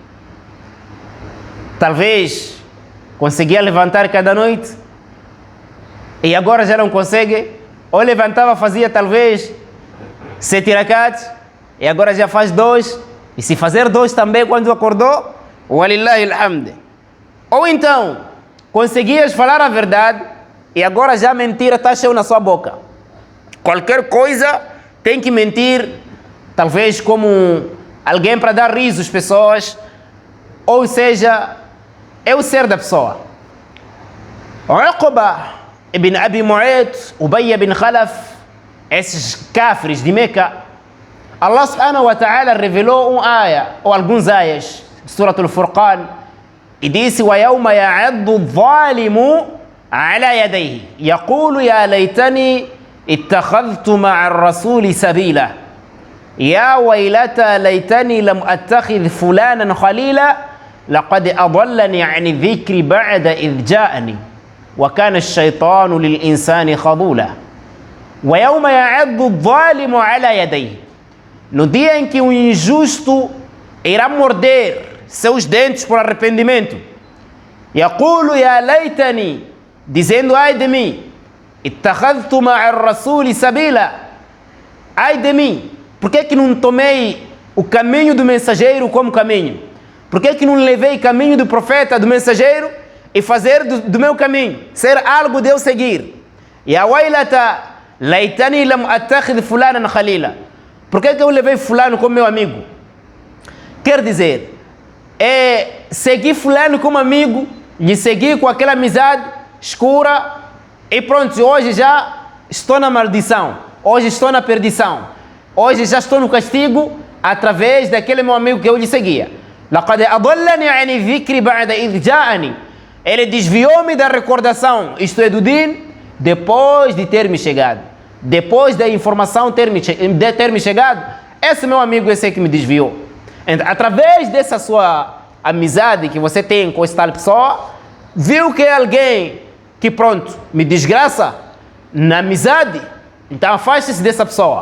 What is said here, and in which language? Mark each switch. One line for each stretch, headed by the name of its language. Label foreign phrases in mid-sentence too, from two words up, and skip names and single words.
Portuguese: Talvez conseguia levantar cada noite e agora já não consegue, ou levantava, fazia talvez 7 rakats e agora já faz 2, e se fazer 2 também quando acordou,
Arabic: ولله الحمد.
Portuguese: Ou então conseguias falar a verdade e agora já a mentira está cheia na sua boca. Qualquer coisa tem que mentir, talvez como alguém para dar riso às pessoas, ou seja, é o ser da pessoa. Uqba ibn Abi Mu'ayt, Ubay ibn Khalaf, esses cafres de Meca,
Arabic: الله سبحانه و
Portuguese: ta'ala revelou aya, ou alguns ayas, Surat al-Furqan, e disse:
Arabic: وَيَوْمَ يَعَضُّ الظَّالِمُ عَلَى يَدَيْهِ يَقُولُ يَا لَيْتَنِي اتَّخَذْتُ مَعَ الرَّسُولِ سَبِيلًا يَا وَيْلَتَى لَيْتَنِي لَمْ أَتَّخِذْ فُلَانًا خَلِيلًا لَقَدْ أَضَلَّنِي عَنِ الذِّكْرِ بَعْدَ إِذْ جَاءَنِي وَكَانَ الشَّيْطَانُ لِلْإِنسَانِ خَذُولًا وَيَوْمَ يَعَضُّ الظَّالِمُ عَلَى يَدَيْهِ.
Portuguese: No dia em que o injusto irá morder seus dentes por arrependimento,
Arabic: يقول يا ليتني,
Portuguese: dizendo: ai de mim,
Arabic: اتخذت مع الرسول سبيلا,
Portuguese: ai de mim, por que não tomei o caminho do mensageiro como caminho? Por que não levei o caminho do profeta, do mensageiro, e fazer do meu caminho ser algo de eu seguir?
Arabic: يا ويلتى ليتني لم أتخذ فلانا خليلا,
Portuguese: por que eu levei fulano como meu amigo? Quer dizer, seguir fulano como amigo, lhe seguir com aquela amizade escura, e pronto, hoje já estou na maldição, hoje estou na perdição, hoje já estou no castigo através daquele meu amigo que eu lhe seguia.
Arabic: لَقَدْ أَضَلَّنِي عَنِ الذِّكْرِ بَعْدَ إِذْ جَاءَنِي,
Portuguese: ele desviou-me da recordação, isto é, do din, depois de ter me chegado, depois da informação ter me chegado. Esse meu amigo, esse é que me desviou. Então, através dessa sua amizade que você tem com esta pessoa, viu que é alguém que, pronto, me desgraça na amizade, então afaste-se dessa pessoa.